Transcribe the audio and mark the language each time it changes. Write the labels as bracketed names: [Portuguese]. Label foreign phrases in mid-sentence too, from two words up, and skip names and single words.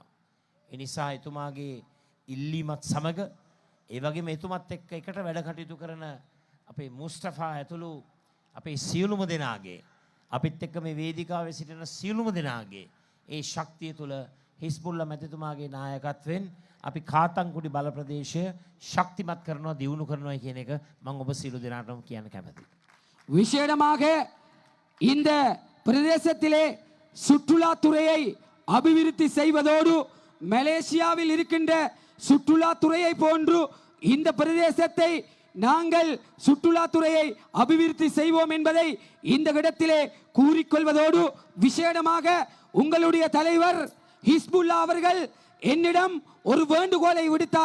[Sinhala] ඒ නිසා එතුමාගේ ඉල්ලීමත් සමග ඒ වගේම එතුමත් එක්ක එකට වැඩ කටයුතු කරන අපේ මුස්තෆා ඇතුළු අපේ සියලුම දෙනාගේ අපිත් එක්ක මේ වේදිකාවේ සිටින සියලුම දෙනාගේ ඒ ශක්තිය තුළ හිස්බුල්ලා මැතිතුමාගේ නායකත්වයෙන් අපි කාතංකුඩි බල ප්‍රදේශය ශක්තිමත් කරනවා දියුණු කරනවා කියන එක මම ඔබ සියලු දෙනාටම කියන්න කැමතියි. [Tamil] விசேடமாக இந்த பிரதேசத்திலே சுற்றுலாத்துறையை அபிவிருத்தி செய்வதோடு மலேசியாவில் இருக்கின்ற சுற்றுலாத்துறையை போன்று இந்த பிரதேசத்தை நாங்கள் சுற்றுலாத்துறையை அபிவிருத்தி செய்வோம் என்பதை இந்த இடத்திலே கூறிக்கொள்வதோடு விசேடமாக உங்களுடைய தலைவர் ஹிஸ்புல்லா அவர்கள் என்னிடம் ஒரு வேண்டுகோளை விடுத்தார்.